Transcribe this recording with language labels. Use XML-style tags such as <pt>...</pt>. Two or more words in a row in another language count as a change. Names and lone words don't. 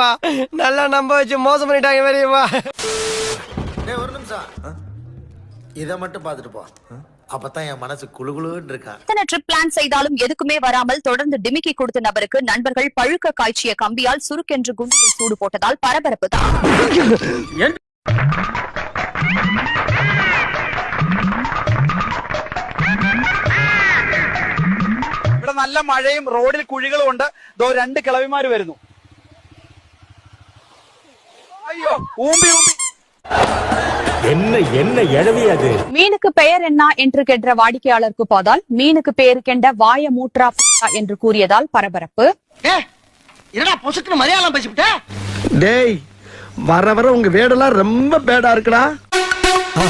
<ta>நல்லா நம்ப வச்சு மோசம் பண்ணிட்டாங்க பெரியப்பா. ஒரு நிமிஷம் இத மட்டும் பாத்துட்டு போ. அப்பதான் என் மனசு குளுகுளுன்னு இருக்கா. எத்தனை ட்ரிப் பிளான் செய்தாலும் எதுக்குமே வராமல் தொடர்ந்து டிமிக்கி கொடுத்த நபருக்கு நண்பர்கள் பழுக்க காய்ச்சிய கம்பியால் சுருக்கென்று குண்டில் சூடு போட்டதால் பரபரப்பு தான்.</ta> <ml>ഇവിടെ നല്ല മഴയും റോഡിൽ കുഴികളും ഉണ്ട്. രണ്ട് കിളവിമാര് വരുന്നു. അയ്യോ ഊമ്പി ഊമ്പി.</ml> <ta>என்ன எழவி அது? மீனுக்கு பெயர் என்ன என்று கேட்ட வாடிக்கையாளருக்கு போதால் மீனுக்கு பெயர் கெண்ட வாய மூற்றா என்று கூறியதால் பரபரப்பு. என்னடா பொசுக்குன்னு மலையாளம் பேசிவிட்ட? டேய் வர வர உங்க வேடெல்லாம் ரொம்ப பேடா இருக்குடா.</ta>